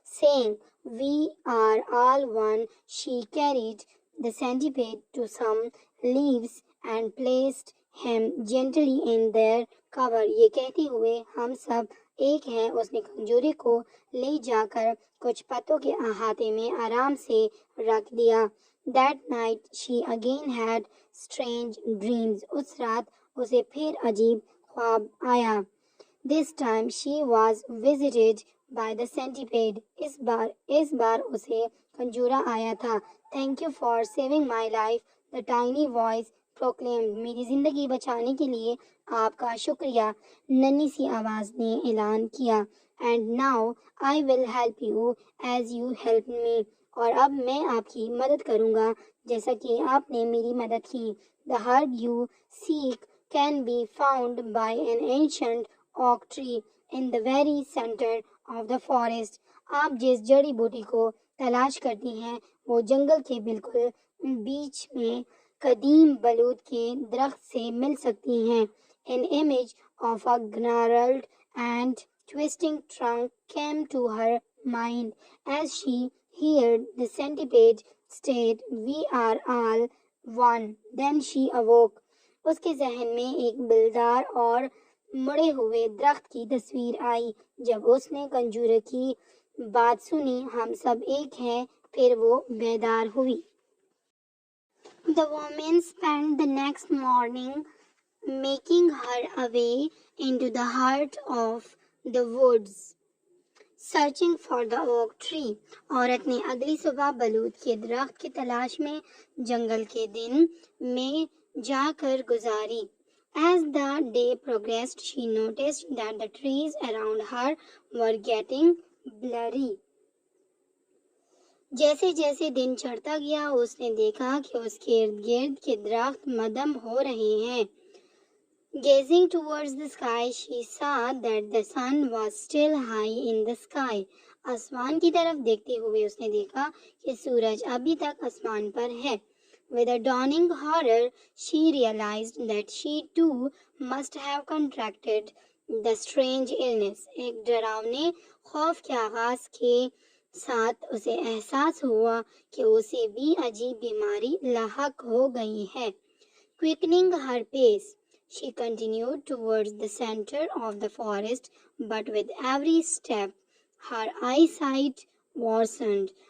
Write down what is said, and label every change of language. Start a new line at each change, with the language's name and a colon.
English: Saying, "We are all one," she carried the centipede to some leaves and placed him gently in their cover.
Hindi: ये कहते हुए हम सब एक हैं, उसने कंजूरे को ले जाकर कुछ पत्तों के अहाते में आराम से रख दिया.
English: That night she again had strange dreams.
Hindi: उस रात उसे फिर अजीब ख्वाब आया.
English: This time she was visited by the centipede.
Hindi: इस बार उसे कंजूरा आया था.
English: Thank you for saving my life, the tiny voice proclaimed.
Hindi: मेरी जिंदगी बचाने के लिए आपका शुक्रिया, नन्ही सी आवाज ने ऐलान किया.
English: And now I will help you as you helped me.
Hindi: और अब मैं आपकी मदद करूंगा जैसा कि आपने मेरी मदद की.
English: The herb you seek can be found by an ancient oak tree in the very center of the forest.
Hindi: आप जिस जड़ी बूटी को तलाश करती हैं वो जंगल के बिल्कुल बीच में कदीम बलूत के दरख्त से मिल सकती हैं.
English: An image of a gnarled and twisting trunk came to her mind as she heard the centipede state, "We are all one." Then she awoke.
Hindi: उसके जहन में एक बिलदार और मुड़े हुए दरख्त की तस्वीर आई. जब उसने कंजूरे की बात सुनी, हम सब एक हैं, फिर वो बेदार हुई.
English: The woman spent the next morning making her way into the heart of the woods, searching for the oak tree.
Hindi: औरत ने अगली सुबह बलूत के दरख्त की तलाश में जंगल के दिन में जाकर गुजारी.
English: As the day progressed, she noticed that the trees around her were getting blurry.
Hindi: जैसे जैसे दिन चढ़ता गया उसने देखा कि उसके इर्द गिर्द के दरख्त मदम हो रहे हैं.
English: Gazing towards the sky, she saw that the sun was still high in the sky.
Hindi: आसमान की तरफ देखते हुए उसने देखा कि सूरज अभी तक आसमान पर है.
English: With a dawning horror, she realized that she too must have contracted the strange illness.
Hindi: एक डरावने खौफ के आगाज के साथ उसे एहसास हुआ कि उसे भी अजीब बीमारी लाहक हो गई है.
English: Quickening her pace, she continued towards the center of the forest, but with every step, her eyesight worsened.